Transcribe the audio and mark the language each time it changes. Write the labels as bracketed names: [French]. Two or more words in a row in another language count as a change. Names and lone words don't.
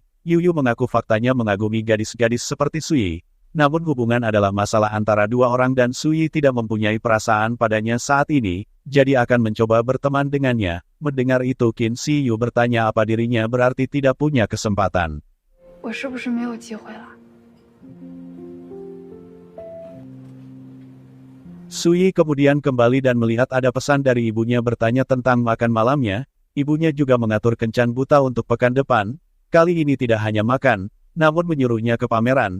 [Indonesian] Yu Yu mengaku faktanya mengagumi gadis-gadis seperti Suyi. Namun hubungan adalah masalah antara dua orang dan Suyi tidak mempunyai perasaan padanya saat ini, jadi akan mencoba berteman dengannya. Mendengar itu Qin Ziyu bertanya apa dirinya berarti tidak punya kesempatan. [Chinese] 我是不是没有机会了？ [Indonesian] Suyi kemudian kembali dan melihat ada pesan dari ibunya bertanya tentang makan malamnya. Ibunya juga mengatur kencan buta untuk pekan depan. Kali ini tidak hanya makan, namun menyuruhnya ke pameran.